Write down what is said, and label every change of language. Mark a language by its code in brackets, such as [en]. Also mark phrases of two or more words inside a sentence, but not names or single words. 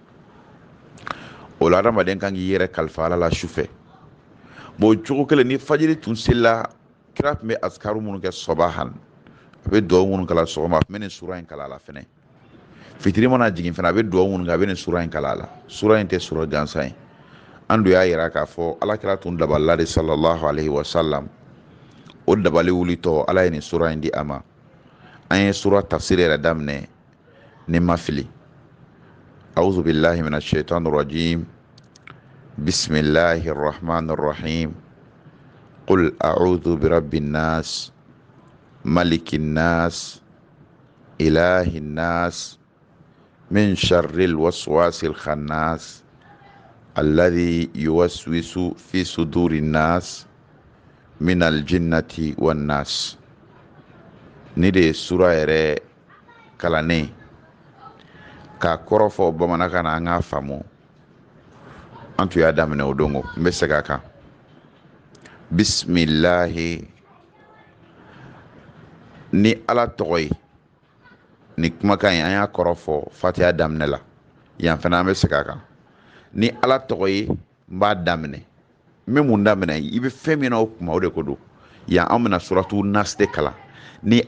[bm] o la adamaden kan k'i yɛrɛ kalifa ala la sufɛ bon o cogo kelen ni fajiri tun selila kira tun bɛ asikaru minnu kɛ sɔbahan a bɛ duwawu minnu kala sɔgɔma a tun bɛ nin sura in kala a la fɛnɛ fitiri mana jigin fana a bɛ duwawu minnu kɛ a bɛ nin sura in kala a la sura in tɛ sura gansan ye an dun y'a yira k'a fɔ alakira tun dabalila de [ar] صلى الله عليه وسلم [bm] o dabali wulitɔ ala ye nin sura in di a ma an ye sura tafsir yɛrɛ daminɛ ni ma fili [ar] أعوذ بالله من الشيطان الرجيم بسم الله الرحمن الرحيم قل أعوذ برب الناس ملك الناس إله الناس من شر الوسواس الخناس الذي يوسوس في صدور الناس من الجنة والناس [bm] ni de ye sura yɛrɛ kalannen k'a kɔrɔ fɔ bamanankan na an k'a faamu an tun y'a daminɛ o don n bɛ segin a kan bisimilahi ni ala tɔgɔ ye ni kumakan in an y'a kɔrɔ fɔ fatiha daminɛ la yan fana an bɛ segin a kan ni ala tɔgɔ ye n b'a daminɛ n bɛ mun daminɛ i bɛ fɛn min na o kuma o de ko don yan an bɛna suratu nas de kalan ni